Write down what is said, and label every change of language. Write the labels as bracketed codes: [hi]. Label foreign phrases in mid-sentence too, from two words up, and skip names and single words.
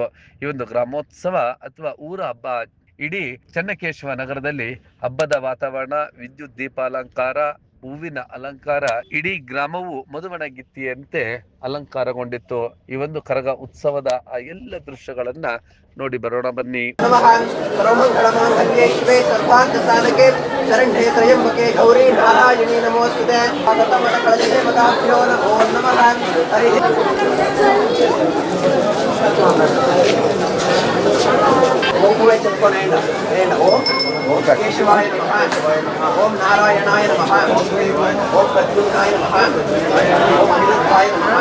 [kn] ಈ ಒಂದು ಗ್ರಾಮೋತ್ಸವ ಅಥವಾ ಊರ ಹಬ್ಬ ಇಡೀ ಚನ್ನಕೇಶವ ನಗರದಲ್ಲಿ ಹಬ್ಬದ ವಾತಾವರಣ, ವಿದ್ಯುತ್ ದೀಪಾಲಂಕಾರ, ಹೂವಿನ ಅಲಂಕಾರ, ಇಡೀ ಗ್ರಾಮವು ಮದುವಣಗಿತ್ತಿಯಂತೆ ಅಲಂಕಾರಗೊಂಡಿತ್ತು. ಈ ಒಂದು ಕರಗ ಉತ್ಸವದ ಆ ಎಲ್ಲ ದೃಶ್ಯಗಳನ್ನ ನೋಡಿ ಬರೋಣ ಬನ್ನಿ. [sa] ಗೌರಿ ನಾರಾಯಣಿ ನಮೋಸ್ತುತೆ. ओम केशवाय नमः, ओम नारायणाय नमः, ओम प्रद्युम्नाय नमः, ओम अनिरुद्धाय नमः.